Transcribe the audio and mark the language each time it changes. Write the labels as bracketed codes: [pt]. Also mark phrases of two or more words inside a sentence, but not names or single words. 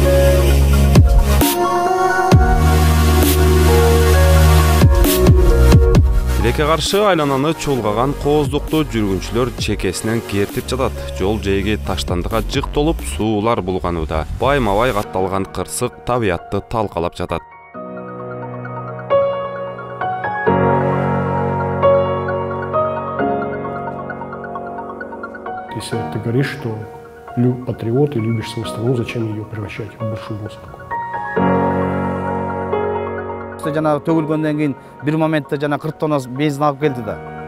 [ky] Тилекке каршы айлананы чуулгаган кооздукту жүргүнчүлөр чекесинен кертип жатат. Жол жээги таштандыга жык толуп, суулар булганууда. Байма-бай катталган кырсык табиятты талкалап жатат. [ru] Если ты говоришь, что патриот и любишь свою страну, зачем ее превращать в большую мусорку? [ky] Жана төгүлгөндөн кийин бир моментте жана 40 тонна бензин алып келди да.